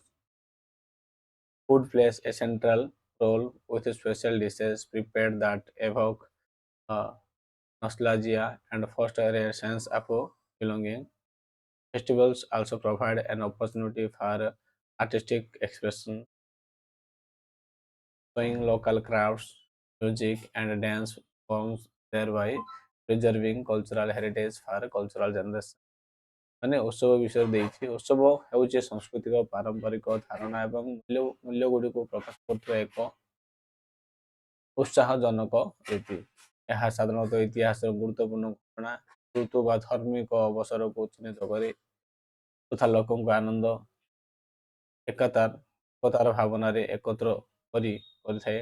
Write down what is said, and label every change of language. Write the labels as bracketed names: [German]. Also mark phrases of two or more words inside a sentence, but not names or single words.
[English] Food plays a central role with special dishes prepared that evoke uh, nostalgia and foster a sense of belonging. Festivals also provide an opportunity for artistic expression, showing local crafts, music, and dance forms, thereby preserving cultural heritage for cultural generations. [Odia] ମାନେ ଉତ୍ସବ ବିଷୟରେ ଦେଇଛି। ଉତ୍ସବ ହେଉଛି ସାଂସ୍କୃତିକ ପାରମ୍ପରିକ ଧାରଣା ଏବଂ ମୂଲ୍ୟଗୁଡ଼ିକୁ ପ୍ରକାଶ କରୁଥିବା ଏକ ଉତ୍ସାହଜନକ ରୀତି। ଏହା ସାଧାରଣତଃ ଇତିହାସର ଗୁରୁତ୍ୱପୂର୍ଣ୍ଣ ଘଟଣା, ଋତୁ ବା ଧାର୍ମିକ ଅବସରକୁ ଚିହ୍ନିତ କରି ତଥା ଲୋକଙ୍କୁ ଆନନ୍ଦ ଏକତାର ଭାବନାରେ ଏକତ୍ର କରିଥାଏ।